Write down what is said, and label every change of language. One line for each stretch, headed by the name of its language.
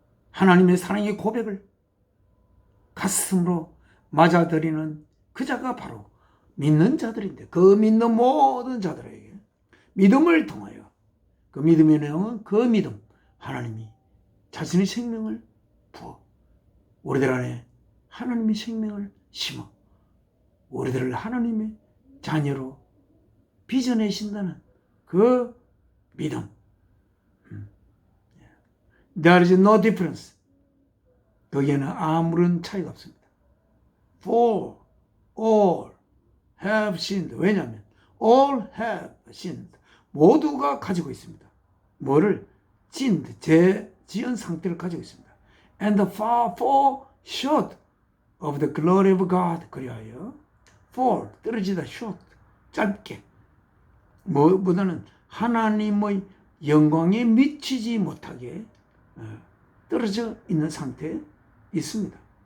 Korean: 하나님의 사랑의 고백을 가슴으로 맞아들이는 그 자가 바로 믿는 자들인데, 그 믿는 모든 자들에게 믿음을 통하여, 그 믿음의 내용은 그 믿음, 하나님이 자신의 생명을 부어 우리들 안에 하나님의 생명을 심어 우리들을 하나님의 자녀로 빚어내신다는 그 믿음.
English: There is no difference.
Korean: 거기에는 아무런 차이가 없습니다.
English: For all have sinned.
Korean: 왜냐하면
English: all have sinned.
Korean: 모두가 가지고 있습니다. 뭐를? sinned, 지은 상태를 가지고 있습니다.
English: And far short of the glory of God.
Korean: 그리하여 fall, 떨어지다, short, 짧게. 뭐보다는 하나님의 영광에 미치지 못하게 떨어져 있는 상태에 있습니다.